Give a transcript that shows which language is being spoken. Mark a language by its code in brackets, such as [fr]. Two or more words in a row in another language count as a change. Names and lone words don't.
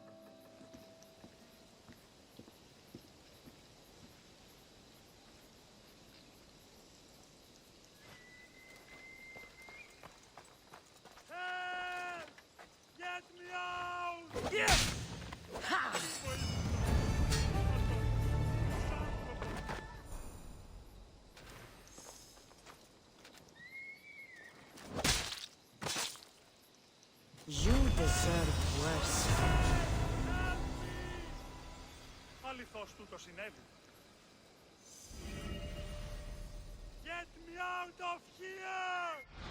[en] Get me out! Yes! You deserve worse. [el] Αληθώς τούτο συνέβη. [en] Get me out of here!